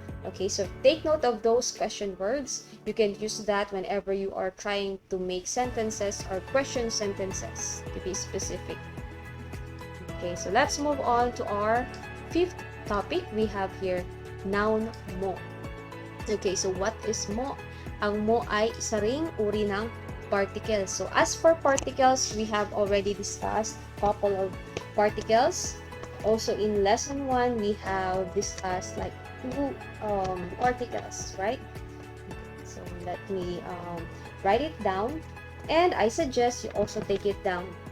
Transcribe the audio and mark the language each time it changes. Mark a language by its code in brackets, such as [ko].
[en] Okay, so take note of those question words. You can use that whenever you are trying to make sentences or question sentences, to be specific. Okay, so let's move on to our 5th topic. We have here noun mo. Okay, so what is mo? [tl] Ang mo ay isa ring uri ng particles. [en] So as for particles, we have already discussed a couple of particles. Also in lesson 1, we have discussed like 2 particles, right? So let me write it down, and I suggest you also take it down.